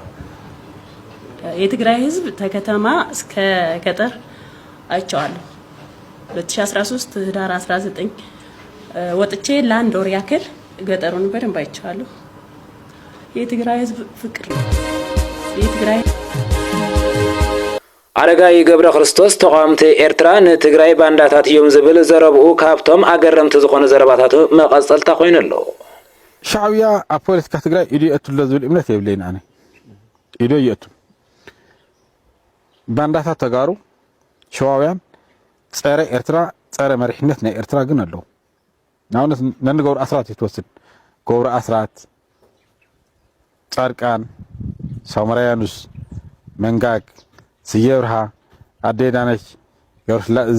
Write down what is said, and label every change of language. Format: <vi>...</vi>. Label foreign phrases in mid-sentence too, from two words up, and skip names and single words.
<am>የትግራይ ህዝብ ተከተማ እስከ ገጠር አይቻለሁ 2013 ህዳር 19 ወጥቼ ለአንድ ወር ያክል ገጠሩን በደንብ አይቻለሁ የትግራይ ህዝብ ፍቅር የትግራይ</am> <ti>አረጋይ ገብረ ክርስቶስ ተቋምቲ ኤርትራ ንትግራይ ባንዳታት እዮም ዝብል ዘረብኡ ካብቶም ኣገረምቲ ዝኾነ ዘረባታቱ መቐጸልታ ኮይነሎ ሻዕብያ ኣብ ፖለቲካ ትግራይ ኢዱ የእትሎ ዝብል እምነት የብለይና ኣነ ኢዱ የእቱ ባንዳታት ተጋሩ ሸዋውያን ጸረ ኤርትራ ጸረ መሪሕነት ናይ ኤርትራ ግን ኣለዉ ናውነት ነንገብሩ አስራት ይተወስድ ገብሩ አስራት ጻርቃን ሳሙራያኑስ መንጋግ ስየብርሃ አዴዳነች ገብርላ</ti>